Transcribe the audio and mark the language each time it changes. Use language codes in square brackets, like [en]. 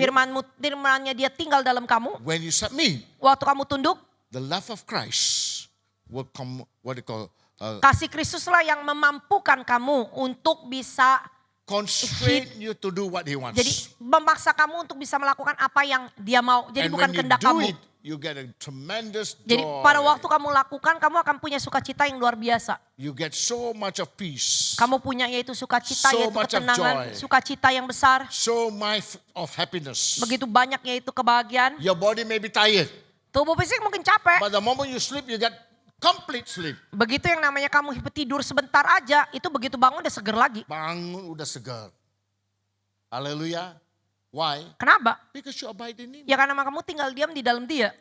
[id] firmannya Dia tinggal dalam kamu. [en] When you submit, [id] Waktu kamu tunduk, [en] the love of Christ will come, what they call, [id] kasih Kristuslah yang memampukan kamu untuk bisa, [en] constrain you to do what He wants. [id] jadi memaksa kamu untuk bisa melakukan apa yang Dia mau. Jadi [en] And [id] bukan [en] when you [id] kehendak [en] do [id] kamu. [en] it, you get a tremendous [id] Jadi [en] joy. [id] pada waktu kamu lakukan, kamu akan punya sukacita yang luar biasa. [en] You get so much of peace. [id] Kamu punya yaitu sukacita, [en] So [id] yaitu [en] much of [id] ketenangan, [en] joy. [id] sukacita yang besar. [en] So much of happiness. [id] Begitu banyak yaitu kebahagiaan. [en] Your body may be tired, [id] Tubuh fisik mungkin capek. [en] but the moment you sleep, you get complete sleep. [id] Begitu yang namanya kamu tidur sebentar aja, itu begitu bangun udah seger lagi. Bangun udah segar. Hallelujah. [en] Why? [id] Kenapa? [en] Because you abide in Him. [id] Ya karena kamu tinggal diam di dalam Dia.